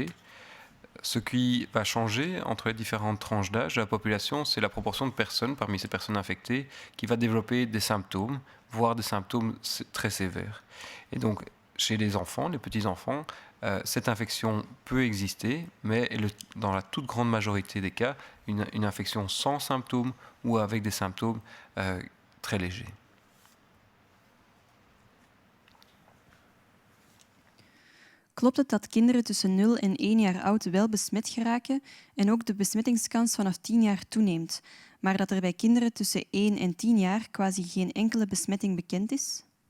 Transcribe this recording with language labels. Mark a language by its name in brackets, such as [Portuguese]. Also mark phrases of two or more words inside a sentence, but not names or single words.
[French] Ce qui va changer entre les différentes tranches d'âge de la population, c'est la proportion de personnes parmi ces personnes infectées qui va développer des symptômes, voire des symptômes très sévères. Et donc, chez les enfants, les petits-enfants, cette infection peut exister, mais dans la toute grande majorité des cas, une infection sans symptômes ou avec des symptômes très légers. [Dutch] Klopt het dat kinderen tussen 0 en 1 jaar oud wel besmet geraken en ook de besmettingskans vanaf 10 jaar toeneemt, maar dat er bij kinderen tussen 1 en 10 jaar quasi geen enkele besmetting bekend is?